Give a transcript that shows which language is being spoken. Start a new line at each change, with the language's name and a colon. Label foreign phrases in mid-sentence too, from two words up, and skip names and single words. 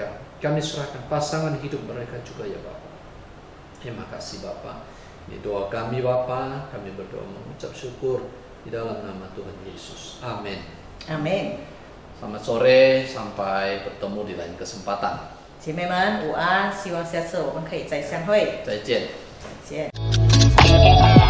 Indonesian: Kami serahkan pasangan hidup mereka juga ya Bapak. Terima kasih Bapa. Ini doa kami Bapa, kami berdoa mengucap syukur di dalam nama Tuhan Yesus. Amin. Amen。 Selamat sore, sampai bertemu di lain kesempatan.
Chinese: 姐妹们午安，希望下次我们可以再相会。再见。再见。